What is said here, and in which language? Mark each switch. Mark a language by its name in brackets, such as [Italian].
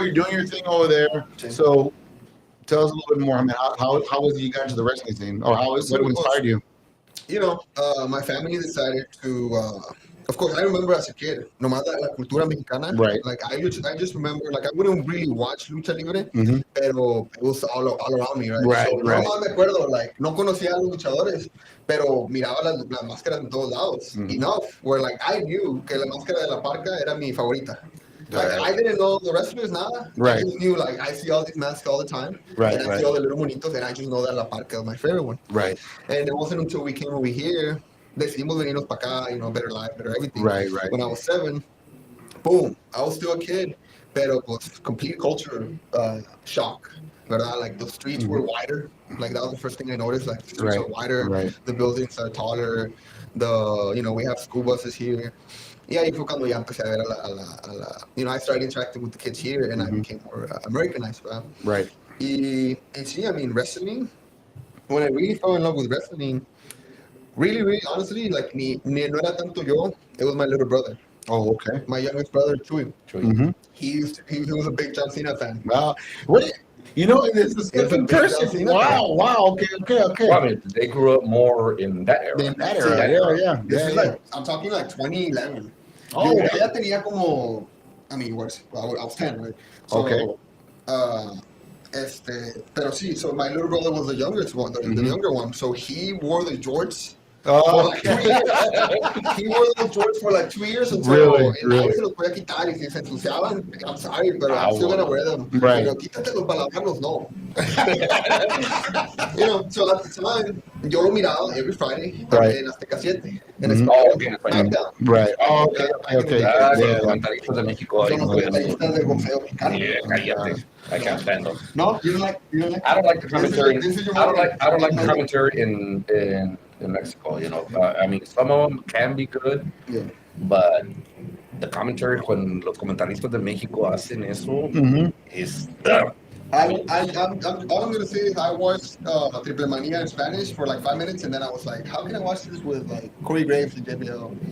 [English] You're doing your thing over there. So tell us a little bit more. I mean, how was it you got into the wrestling scene, or what inspired you? My family decided to of course, I remember as a kid, [Spanish] nomás la cultura mexicana. [English] Right. Like I just remember, like I wouldn't really watch lucha libre, pero it was all around me, right? Right, So right. [Spanish] nomás me acuerdo, like no conocía a los luchadores, pero miraba las máscaras en todos lados. [English] Enough, where like I knew [Spanish] que la máscara de la parca era mi favorita. [English] Like, I didn't know the wrestlers, nada. Right. I just knew, like, I see all these masks all the time. Right, And I see all the little monitos, and I just know that La Parca is my favorite one. Right. And it wasn't until we came over here, [Spanish] decidimos venirnos para acá, [English] you know, better life, better everything. Right, right. When I was 7, boom, I was still a kid, pero was complete culture shock. ¿Verdad? Like, the streets were wider. Like, that was the first thing I noticed. Like, the streets are wider, the buildings are taller, we have school buses here. Yeah, [Spanish] ahí fue cuando ya empecé a ver [English] I started interacting with the kids here and I became more Americanized, ¿verdad? Right. [Spanish] Y sí, [English] I mean, wrestling, when I really fell in love with wrestling, really, really, honestly, like, [Spanish] no era tanto yo, [English] it was my little brother. Oh, okay. My youngest brother, Chuy. Mm-hmm. He was a big John Cena fan. Wow. What? You know, this is a different person. Wow. Okay. Well, I mean, they grew up more in that era. In that era, yeah. This is like, I'm talking like 2011. Oh, [Spanish] yo ya tenía como, [English] I mean, I was 10, right? So, okay. [Spanish] Pero sí, [English] so my little brother was the youngest one, the younger one. So he wore the jorts. Oh, For like 2 years. He wore those jorts for like 2 years until Really? [Spanish] se los podía quitar y si se ensuciaban, [English] I'm sorry, but I'm still gonna wear them. Right. [Spanish] Pero quítatelos para lavarlos, no. [English] So at the time, [Spanish] yo lo miraba [English] every Friday en Azteca 7. [Spanish] En SmackDown. [English] Right. Oh, okay. [Spanish] Los comentarios de México. Son los comentaristas del boxeo mexicano. Cállate. [English] I can't stand them. No, you don't like. I don't like the commentary. This is your I don't moment. like the commentary in Mexico. I mean, some of them can be good, but the commentary when [Spanish] los comentaristas de México hacen eso [English] is. All I'm gonna say is I watched Triple Manía in Spanish for like 5 minutes, and then I was like, how can I watch this with like Corey Graves and JBL?